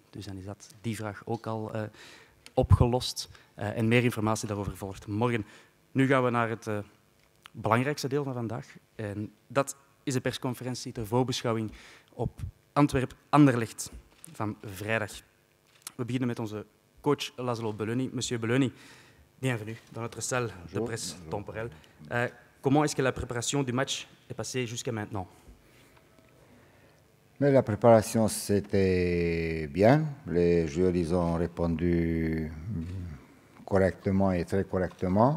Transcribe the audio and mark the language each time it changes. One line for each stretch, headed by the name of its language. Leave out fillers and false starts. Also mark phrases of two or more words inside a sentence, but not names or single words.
Dutch: Dus dan is die vraag ook al opgelost. En meer informatie daarover volgt morgen. Nu gaan we naar het belangrijkste deel van vandaag. En dat is de persconferentie ter voorbeschouwing op Antwerp-Anderlecht van vrijdag. We beginnen met onze coach Laszlo Belloni.
French: Monsieur Belloni, bienvenue dans notre salle de presse temporelle. Comment est-ce que la préparation du match est passée jusqu'à maintenant? Mais la préparation, c'était bien. Les joueurs, ils ont répondu correctement et très correctement.